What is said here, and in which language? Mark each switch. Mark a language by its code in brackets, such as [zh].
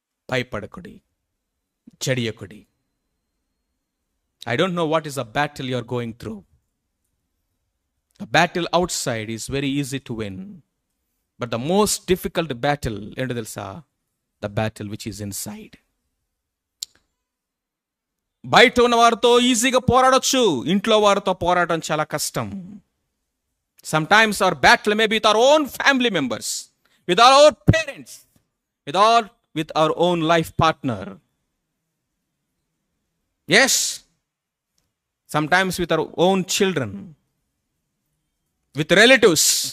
[te] భయపడకుడి, జడియకుడి. [en] I don't know what is the battle you are going through. The battle outside is very easy to win. But the most difficult battle, [te] ఏంటో తెలుసా? [en] The battle which is inside. [te] బయట ఉన్న వారితో ఈజీగా పోరాడొచ్చు, ఇంట్లో వారితో పోరాడటం చాలా కష్టం. [en] Sometimes our battle may be with our own family members, with our own parents, with our own life partner. Yes, sometimes with our own children, with relatives.